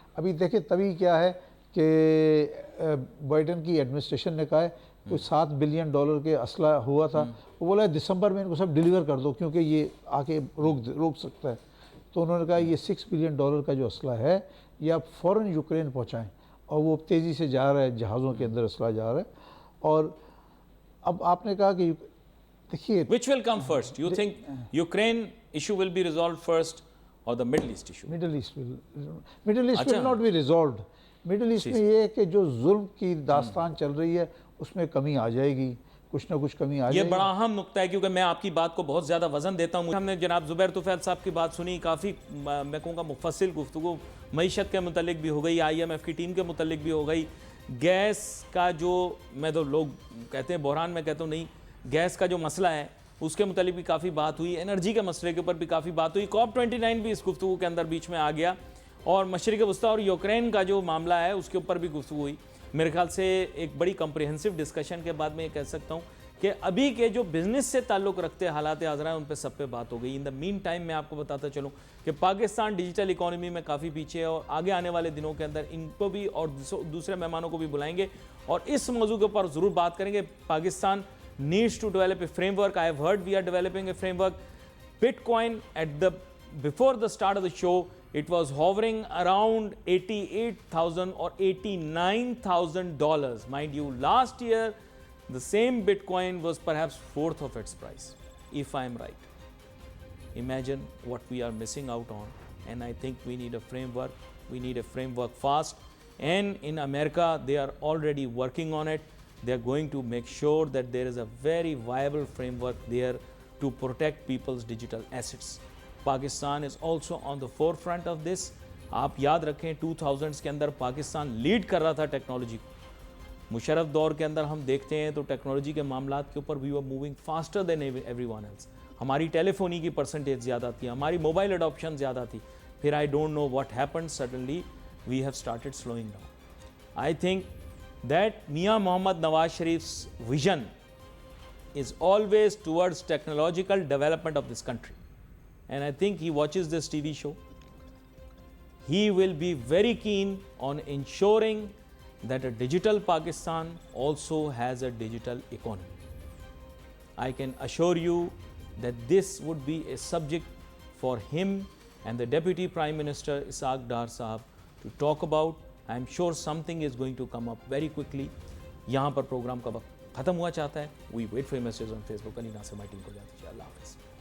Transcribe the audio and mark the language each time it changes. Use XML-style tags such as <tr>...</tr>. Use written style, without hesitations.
<ur>ابھی دیکھیں تبھی کیا ہے کہ بائیڈن کی ایڈمنسٹریشن نے کہا ہے کوئی $7 بلین کے اسلحہ ہوا تھا, وہ بولا ہے دسمبر میں ان کو سب ڈیلیور کر دو کیونکہ یہ آ کے روک سکتا ہے. تو انہوں نے کہا یہ $6 بلین کا جو اسلحہ ہے یہ آپ فوراً یوکرین پہنچائیں, اور وہ تیزی سے جا رہا ہے, جہازوں کے اندر اسلحہ جا رہا ہے. اور اب آپ نے کہا کہ دیکھیے</ur> <en>which will come first? You think Ukraine issue will be resolved first or the Middle East issue? Middle East will not be resolved.</en> <ur>Middle asset میں یہ ہے کہ جو ظلم کی داستان چل رہی ہے اس میں کمی آ جائے گی, کچھ نہ کچھ کمی آ یہ جائے گی. بڑا اہم نقطہ ہے کیونکہ میں آپ کی بات کو بہت زیادہ وزن دیتا ہوں. ہم نے جناب زبیر طفیل صاحب کی بات سنی, کافی میں کہوں گا مفصل گفتگو معیشت کے متعلق بھی ہو گئی, IMF کی ٹیم کے متعلق بھی ہو گئی, گیس کا جو میں تو لوگ کہتے ہیں بحران میں کہتا ہوں نہیں, گیس کا جو مسئلہ ہے اس کے متعلق بھی کافی بات ہوئی, انرجی کے مسئلے کے اوپر بھی کافی بات ہوئی, COP29 بھی اس گفتگو کے اندر بیچ میں آ گیا, اور مشرق وسطیٰ اور یوکرین کا جو معاملہ ہے اس کے اوپر بھی گفتگو ہوئی. میرے خیال سے ایک بڑی کمپریہنسو ڈسکشن کے بعد میں یہ کہہ سکتا ہوں کہ ابھی کے جو بزنس سے تعلق رکھتے حالات حاضرہ ہیں ان پہ سب پہ بات ہو گئی.</ur> <en>in the meantime</en> <ur>میں آپ کو بتاتا چلوں کہ پاکستان ڈیجیٹل اکانومی میں کافی پیچھے ہے, اور آگے آنے والے دنوں کے اندر ان کو بھی اور دوسرے مہمانوں کو بھی بلائیں گے اور اس موضوع کے اوپر ضرور بات کریں گے.</ur> <en>Pakistan needs to develop a framework. I have heard we are developing a framework. Bitcoin before the start of the show, it was hovering around $88,000 or $89,000. Mind you, last year, the same Bitcoin was perhaps fourth of its price, if I am right. Imagine what we are missing out on. And I think we need a framework. We need a framework fast. And in America, they are already working on it. They are going to make sure that there is a very viable framework there to protect people's digital assets. Pakistan is also on the forefront of this.</en> <ur>آپ یاد رکھیں 2000s کے اندر Pakistan lead کر رہا تھا technology کو. مشرف دور کے اندر ہم دیکھتے ہیں تو ٹیکنالوجی کے معاملات کے اوپر</ur> <en>we were moving faster than everyone else.</en> <ur>ہماری ٹیلی فونی کی پرسنٹیج زیادہ تھی, ہماری موبائل اڈاپشن زیادہ تھی.</ur> <en>پھر I don't know what happened, suddenly we have started slowing down. I think that Mian Mohammad Nawaz Sharif's vision is always towards technological development of this country. And I think he watches this TV show. He will be very keen on ensuring that a digital Pakistan also has a digital economy. I can assure you that this would be a subject for him and the Deputy Prime Minister Ishaq Dar Sahab to talk about. I am sure something is going to come up very quickly.</en> <ur>یہاں پر programme کا وقت ختم ہوا چاہتا ہے.</ur> <en>We wait for your messages on Facebook. Ali Nasir my team</en> <ur>کو جاتی ہے. اللہ حافظ.</ur>